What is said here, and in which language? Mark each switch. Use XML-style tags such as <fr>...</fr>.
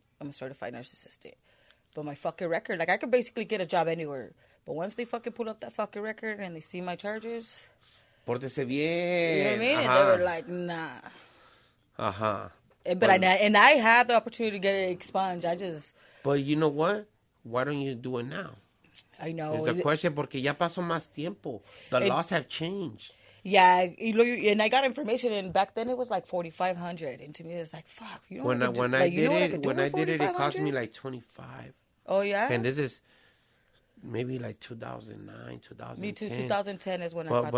<en>I'm a certified nurse assistant. But my fucking record, like, I could basically get a job anywhere. But once they fucking pull up that fucking record and they see my charges...</en> <es>Pórtese bien.</es> <en>You know what I mean? And they were like, nah. But and I had the opportunity to get it expunged. I just... But you know what? Why don't you do it now? I know. It's the question,</en> <es>porque ya pasó más tiempo.</es> <en>The laws have changed. Yeah, and I got information, and back then it was like $4,500, and to me it's like, fuck. You know when I did it, it cost me like $25. Oh yeah. And this is maybe like 2009, 2010. Me too. 2010 is when I got but</en>